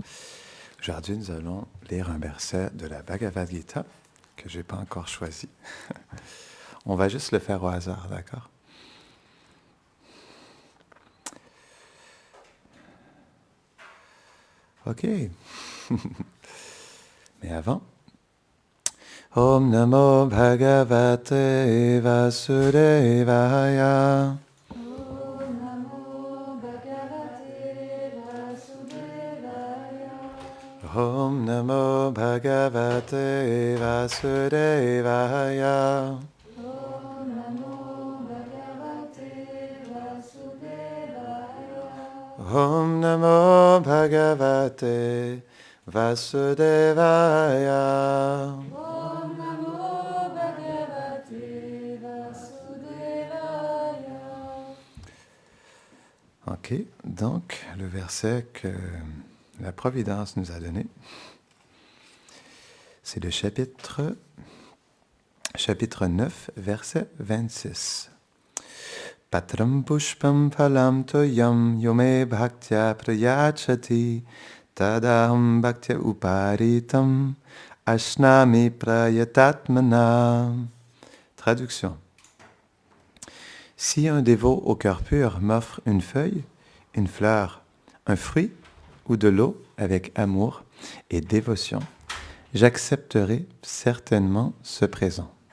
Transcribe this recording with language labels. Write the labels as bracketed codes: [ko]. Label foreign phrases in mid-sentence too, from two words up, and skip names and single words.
[fr] Aujourd'hui, nous allons lire un verset de la Bhagavad Gita que je n'ai pas encore choisi. On va juste le faire au hasard, d'accord? Ok. Mais avant, [sa] ॐ नमो भगवते वासुदेवाय. ॐ नमो भगवते वासुदेवाय. ॐ नमो भगवते वासुदेवाय. ॐ नमो भगवते वासुदेवाय. ॐ नमो भगवते वासुदेवाय. [fr] Ok, donc le verset que la Providence nous a donné, c'est le chapitre 9, verset 26. [sa] पत्रम् पुष्पम् फलम् तोयम् योमे भक्त्या प्रयछति तदहम् भक्त्या उपरितम् अश्नामि प्रयतात्मना. [fr] Traduction. Si un dévot au cœur pur m'offre une feuille, une fleur, un fruit ou de l'eau avec amour et dévotion, j'accepterai certainement ce présent.